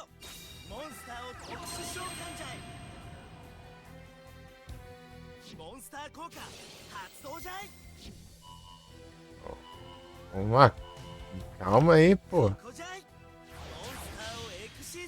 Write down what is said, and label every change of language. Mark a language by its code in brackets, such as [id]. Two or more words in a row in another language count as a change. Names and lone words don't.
[ja] モンスターを特殊召喚じゃい。モンスター効果発動じゃい。 [pt] Vamos lá. Calma aí, pô. [ja] ここじゃい。モンスターをエク